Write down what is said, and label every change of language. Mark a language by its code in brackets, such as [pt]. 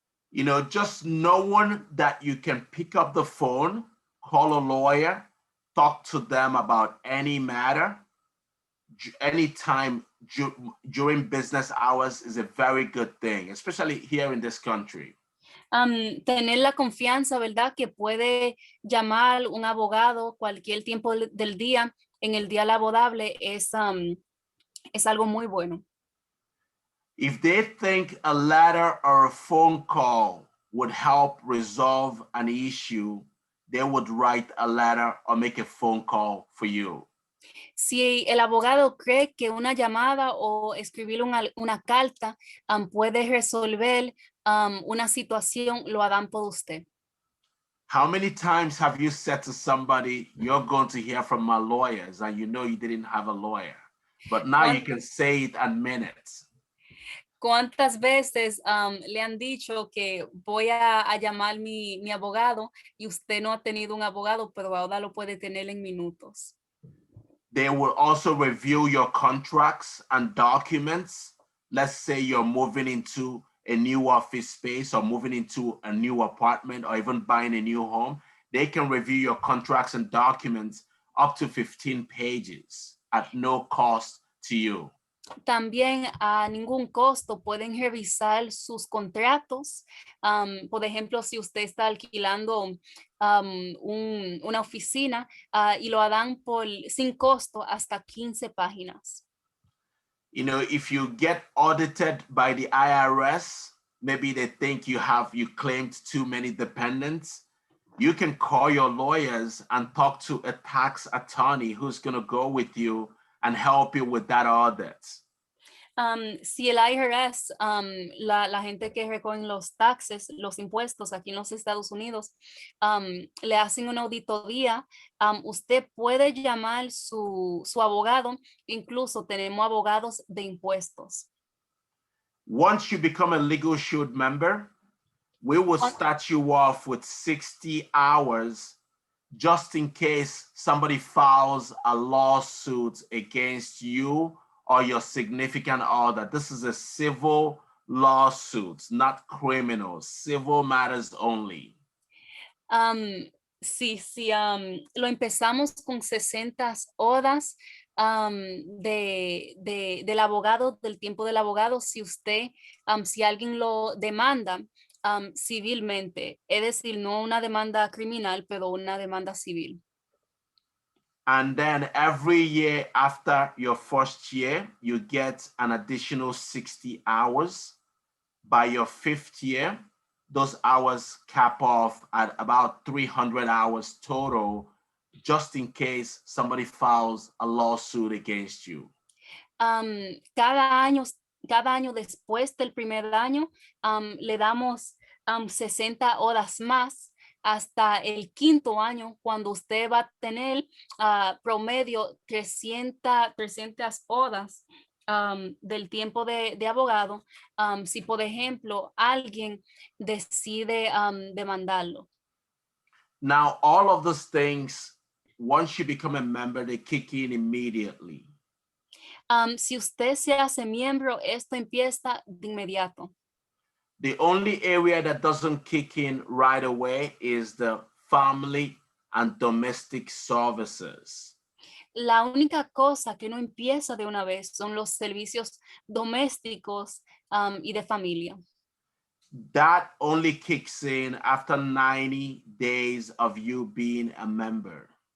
[en] You know, just knowing that you can pick up the phone, call a lawyer, talk to them about any matter, anytime during business hours is a very good thing, especially here in this country. [es] Tener la confianza, ¿verdad? Que puede llamar un abogado cualquier tiempo del día en el día laborable es algo muy bueno. [en] If they think a letter or a phone call would help resolve an issue, they would write a letter or make a phone call for you. [es] Si el abogado cree que una llamada o escribir una carta puede resolver una situación, lo harán por usted. [en] How many times have you said to somebody, you're going to hear from my lawyers, and you know you didn't have a lawyer, but now you can say it in minutes? [es] ¿Cuántas veces le han dicho que voy a llamar mi abogado y usted no ha tenido un abogado, pero ahora lo puede tener en minutos? [en] They will also review your contracts and documents. Let's say you're moving into a new office space or moving into a new apartment or even buying a new home. They can review your contracts and documents up to 15 pages at no cost to you. [es] También a ningún costo pueden revisar sus contratos. Por ejemplo, si usted está alquilando una oficina y lo harán sin costo hasta 15 páginas. [en] You know, if you get audited by the IRS, maybe they think you claimed too many dependents. You can call your lawyers and talk to a tax attorney who's going to go with you and help you with that audit. [es] Si el IRS, la gente que recoge los taxes, los impuestos aquí en los Estados Unidos, le hacen una auditoría, usted puede llamar su abogado, incluso tenemos abogados de impuestos. [en] Once you become a Legal Shield member, we will start you off with 60 hours just in case somebody files a lawsuit against you or your significant other. This is a civil lawsuit, not criminal, civil matters only. [es] Sí, lo empezamos con 60 horas del abogado, del tiempo del abogado, si alguien lo demanda civilmente, es decir, no una demanda criminal, pero una demanda civil. [en] And then every year after your first year, you get an additional 60 hours. By your fifth year, those hours cap off at about 300 hours total, just in case somebody files a lawsuit against you. [es] Cada año después del primer año, le damos 60 horas más hasta el quinto año, cuando usted va a tener promedio 300 horas del tiempo de abogado, si por ejemplo alguien decide demandarlo. [en] Now, all of those things, once you become a member, they kick in immediately. [es] Si usted se hace miembro, esto empieza de inmediato. [en] The only area that doesn't kick in right away is the family and domestic services. [es] La única cosa que no empieza de una vez son los servicios domésticos y de familia. [en] That only kicks in after 90 days of you being a member.